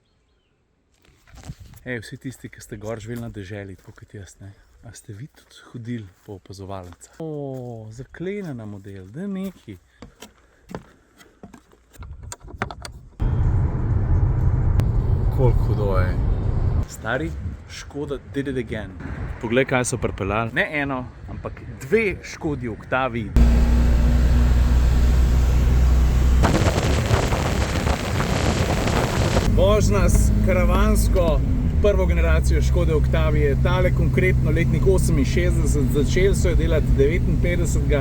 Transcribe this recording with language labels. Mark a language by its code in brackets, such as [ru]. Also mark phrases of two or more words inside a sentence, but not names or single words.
[sl] Vsi tisti, ki ste gor živeli na deželi, tako kot jaz, ne? A ste vi tudi hodili po opazovalnicah? Zaklenjena model, da neki. Koliko hudo je. [en] Stari, Škoda did it again. [sl] Poglej, kaj so pripeljali. Ne eno, ampak 2 Škodi Octavii. Vožna s karavansko prvo generacijo Škode Octavije, tale konkretno letnik 68, začeli so jo delati 59.